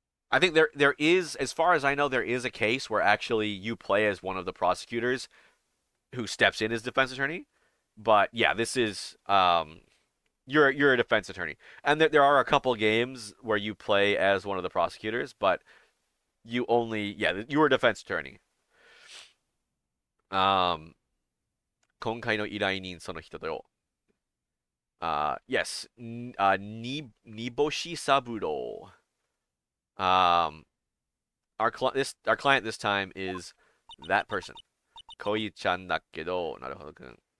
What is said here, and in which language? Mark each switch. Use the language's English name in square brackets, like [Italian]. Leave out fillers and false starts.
[English] I think there is, as far as I know, there is a case where actually you play as one of the prosecutors who steps in as defense attorney. But yeah, this is you're a defense attorney, and there are a couple games where you play as one of the prosecutors, but you're a defense attorney. [Japanese] 今回の依頼人その人だよ。 [English] Yes, Niboshi Saburo. Our client this time is that person. [Japanese] Koi-chan だけど、なるほどくん。